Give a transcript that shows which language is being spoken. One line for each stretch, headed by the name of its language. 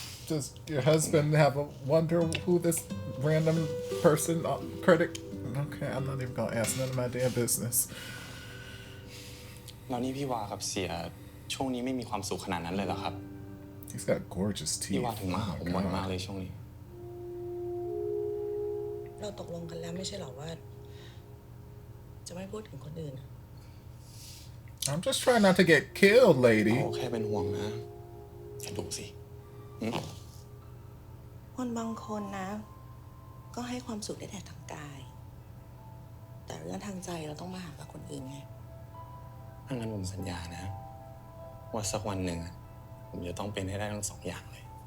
English: Does your husband have a wonder who this random person credit? Okay, I'm not even gonna ask none of my damn business.
Thai: แล้วนี่พี่วากับเสียช่วงนี้ไม่มีความสุขขนาดนั้นเลยเหรอครับ
English: He's got gorgeous
Thai: พี่
English: teeth.
Thai: วาถึงมาหาผมบ่อยมากเลยช่วงนี้ เราตกลงกันแล้วไม่ใช่หรอว่า จะไม่พูดถึงคนอื่น
English: I'm just trying not to get killed, lady.
Thai: โอ้แค่เป็นห่วงนะอย่าดุสิ คนบางคนนะ ก็ให้ความสุขได้แต่ทางกาย แต่เรื่องทางใจเราต้องมาหากับคนอื่นไง ถ้างั้นผมสัญญานะว่าสักวันหนึ่งอะผมจะต้องเป็นให้ได้ทั้งสองอย่างเลย